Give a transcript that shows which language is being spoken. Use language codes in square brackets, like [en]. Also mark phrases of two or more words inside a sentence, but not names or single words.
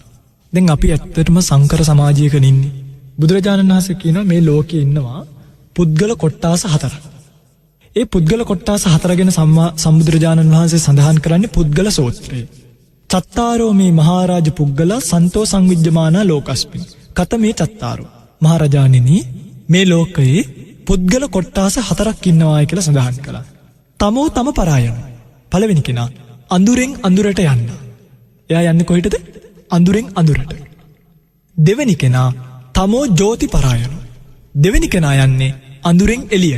[si] දැන් අපි ඇත්තටම සංකර සමාජයක ඉන්නේ. බුදුරජාණන් වහන්සේ කියනවා මේ ලෝකේ ඉන්නවා පුද්ගල කොට්ටාස 4ක්. ඒ පුද්ගල කොට්ටාස 4 ගැන සම්බුදුරජාණන් වහන්සේ සඳහන් කරන්නේ පුද්ගල සූත්‍රයේ. [pi] චත්තාරෝ මේ මහරජ පුද්ගල සන්තෝ සංවිජ්ජමානා ලෝකස්මින්. කතමේ චත්තාරෝ. [si] මහරජාණෙනි, මේ ලෝකයේ පුද්ගල කොට්ටාස 4ක් ඉන්නවායි කියලා සඳහන් කළා. [pi] තමෝ තම පරායන. [si] පළවෙනි කෙනා අඳුරෙන් අඳුරට යන්න. එයා යන්නේ කොහෙටද? අඳුරෙන් අඳුරට. දෙවෙනි කෙනා [pi] තමෝ ජෝති පරායන. [si] දෙවෙනි කෙනා යන්නේ අඳුරෙන් එළියට.